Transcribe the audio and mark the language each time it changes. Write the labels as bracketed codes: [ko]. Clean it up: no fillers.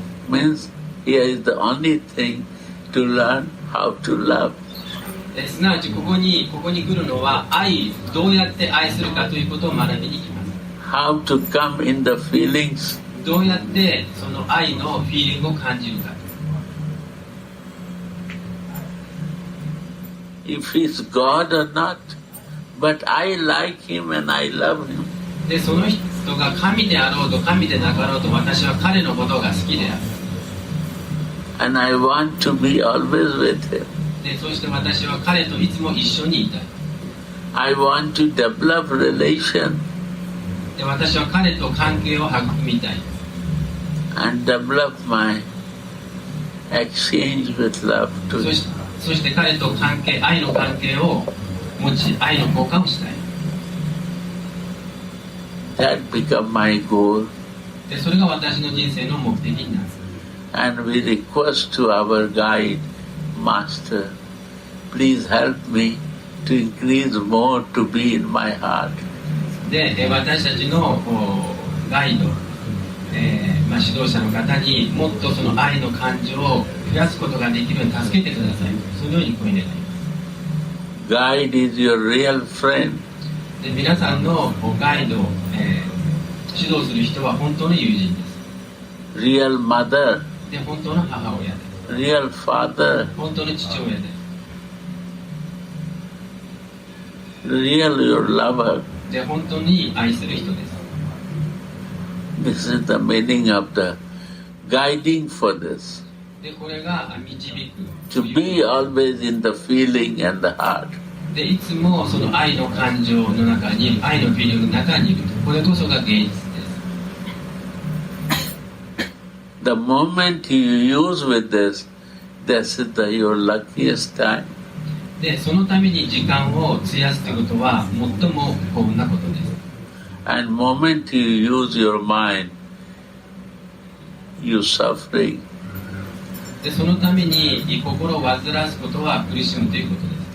[en] Means here is the only thing to learn how to love. [ja] すなわちここに来るのはどうやって愛するかということを学びに来ます。 [en] How to come in the feelings. [ja] どうやってその愛のフィーリングを感じるか。 [en] If he's God or not, but I like him and I love him. [ja] で、その人が神であろうと神でなかろうと私は彼のことが好きである。 [en] And I want to be always with him. [ja] で、そして私は彼といつも一緒にいたい。 [en] I want to develop relation [ja] で、私は彼と関係を育みたい。 [en] and develop my exchange with love to him. [ja] そして彼と愛の関係を持ち、愛の交換をしたい。 [en] That become my goal. [ja] で、それが私の人生の目的になる。 [en] And we request to our guide, Master, please help me to increase more to be in my heart. [ja] で、私たちのガイド、指導者の方にもっとその愛の感情を増やすことができるように助けてください。そのように声になります。 [en] Guide is your real friend. [ja] で、皆さんのガイド、指導する人は本当の友人です。 [en] Real mother. [ja] で、本当の母親です。 [en] Real father. [ja] 本当の父親です。 [en] Real your lover. [ja] で、本当に愛する人です。 [en] This is the meaning of the guiding for this. [ja] で、これが導く。 [en] To be always in the feeling and the heart. [ja] で、いつもその愛の感情の中にいる、愛のフィーリングの中にいる。これこそが現実です。 [en] The moment you use with this, this is your luckiest time. [ja] で、そのために時間を費やすということは最も幸運なことです。 [en] And moment you use your mind, you suffering. [ja] で、そのために心を煩わすことは苦しむということです。